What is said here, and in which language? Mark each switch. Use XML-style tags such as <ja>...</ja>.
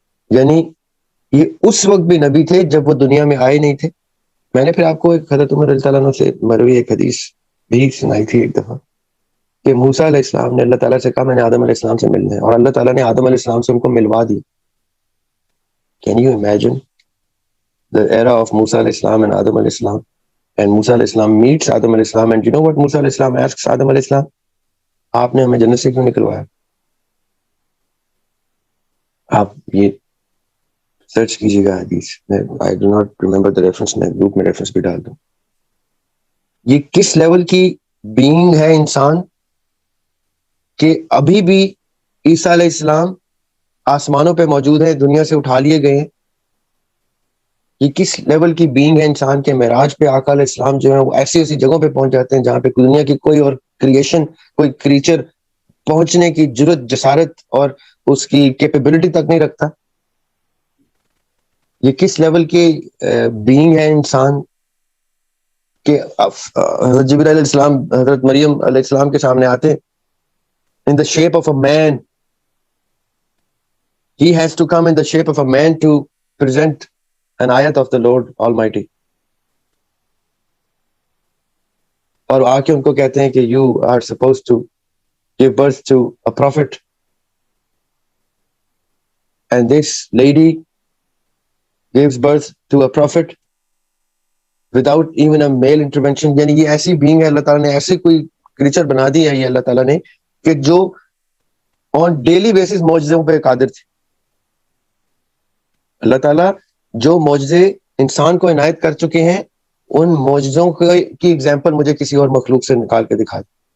<ur>یعنی یہ اس وقت بھی نبی تھے جب وہ دنیا میں آئے نہیں تھے. میں نے پھر آپ کو ایک حضرت عمر رضی اللہ عنہ سے مروی ایک حدیث بھی سنائی تھی ایک دفعہ کہ موسیٰ علیہ السلام نے اللہ تعالیٰ سے کہا میں نے آدم علیہ السلام سے ملنا ہے, اور اللہ تعالیٰ نے آدم علیہ السلام سے ان کو ملوا دی.</ur> <en>Can you imagine the era of Musa alayhi salam and Adam alayhi salam, and Musa alayhi salam meets Adam alayhi salam, and you know what Musa alayhi salam asks Adam alayhi salam,</en> <ur>آپ نے ہمیں جنت سے کیوں نکلوایا؟ آپ یہ search کیجیے گا حدیث,</ur> <en>I do not remember the reference,</en> <ur>میں گروپ میں ریفرنس بھی ڈال دوں. یہ کس لیول کی بینگ ہے انسان کہ ابھی بھی عیسیٰ علیہ السلام آسمانوں پہ موجود ہیں, دنیا سے اٹھا لیے گئے ہیں. یہ کس لیول کی بینگ ہے انسان کے معراج پہ آقا علیہ السلام جو ہے وہ ایسی ایسی جگہوں پہ پہنچ جاتے ہیں جہاں پہ دنیا کی کوئی اور کریشن, کوئی کریچر پہنچنے کی جرت, جسارت اور اس کی کیپیبلٹی تک نہیں رکھتا. یہ کس لیول کی بینگ ہے انسان کہ حضرت جبرائیل علیہ السلام حضرت مریم علیہ السلام کے سامنے آتے ہیں</ur> <en>in the shape of a man. He has to come in the shape of a man to present an ayat of the Lord Almighty.</en> <ur>اور آ کے ان کو کہتے ہیں کہ</ur> <en>you are supposed to give birth to a prophet, and this lady gives birth to a prophet, without even a male intervention.</en> <ur>یعنی یہ ایسی being ہے, اللہ تعالیٰ نے ایسی کوئی کریچر بنا دی ہے یہ اللہ تعالیٰ نے, کہ جو آن ڈیلی بیسس معجزوں پہ قادر تھے. اللہ تعالیٰ جو معجزے انسان کو عنایت کر چکے ہیں, ان معجزوں کی ایگزامپل مجھے کسی اور مخلوق سے نکال کے دکھا دیں.</ur>